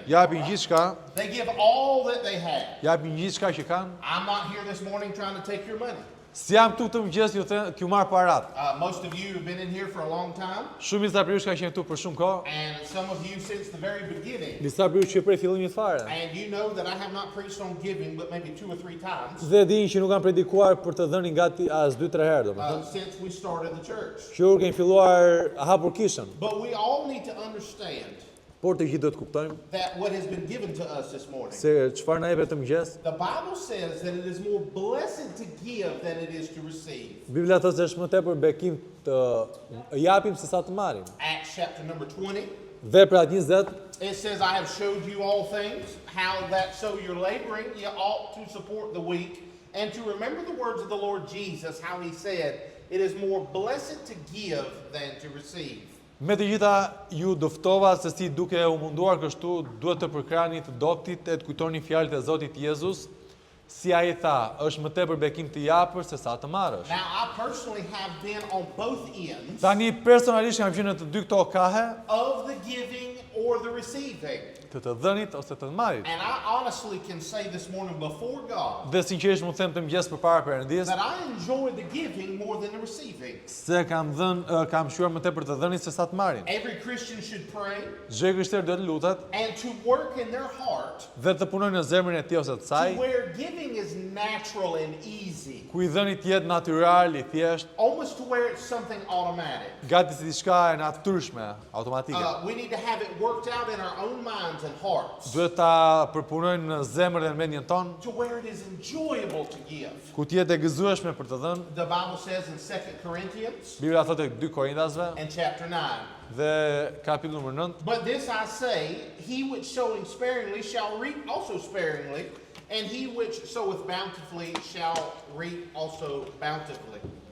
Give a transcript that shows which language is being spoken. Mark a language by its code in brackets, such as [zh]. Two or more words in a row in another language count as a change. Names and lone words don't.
[sq] Japin gjithçka, [en] They give all that they have. [sq] japin gjithçka që kanë. [en] I'm not here this morning trying to take your money. [sq] Si jam këtu të mëngjes ju them t'ju marr parat. [en] Most of you have been in here for a long time, [sq] Shumica prej jush kanë qenë këtu për shumë kohë, [en] and some of you since the very beginning. [sq] disa prej jush që prej fillimit fare. [en] And you know that I have not preached on giving, but maybe 2 or 3 times [sq] Dhe dinë që nuk kam predikuar për të dhënë gati as 2-3 herë, domethënë. [en] since we started the church. [sq] Që kemi filluar hapur kishën, [en] But we all need to understand [sq] por të gjithë do të kuptojmë [en] that what has been given to us this morning. [sq] se çfarë na jepet të mëngjes. [en] The Bible says that it is more blessed to give than it is to receive. [sq] Bibla thotë se është më tepër bekim të japim se sa të marrim. [en] Acts chapter number 20. [sq] Vepra 20 [en] It says, I have showed you all things, how that so you're laboring, you ought to support the weak, and to remember the words of the Lord Jesus, how he said, it is more blessed to give than to receive. [sq] Me të gjitha ju dëftova se si duke u munduar kështu duhet të përkrani të doptit e të kujtoni fjalët e Zotit Jezus, si ai tha, është më tepër bekim të japër se sa të marrësh. [en] Now, I personally have been on both ends [sq] Tani personalisht kam qenë në të dy këto kahe, [en] of the giving or the receiving. [sq] të dhënit ose të marrit. [en] And I honestly can say this morning before God [sq] Dhe sinqerisht mund të them të mëngjes përpara Perëndis [en] that I enjoy the giving more than the receiving. [sq] se kam shjuar më tepër të dhënit se sa të marrin. [en] Every Christian should pray [sq] Çdo krishter duhet të lutet [en] and to work in their heart [sq] dhe të punojë në zemrën e tij ose të saj, [en] to where giving is natural and easy, [sq] ku i dhënit jetë natyral, i thjesht, [en] almost to where it's something automatic. [sq] gati si diçka e natyrshme, automatike. [en] We need to have it worked out in our own minds and hearts [sq] Duhet ta përpunojnë në zemër dhe në mendjen tonë, [en] to where it is enjoyable to give. [sq] ku të jetë e gëzueshme për të dhënë. [en] The Bible says in 2 Corinthians [sq] Bibla thotë tek 2 Korintasve [en] and chapter 9, [sq] dhe kapitulli numër 9, [en] but this I say, he which sowing sparingly shall reap also sparingly, and he which soweth bountifully shall reap also bountifully.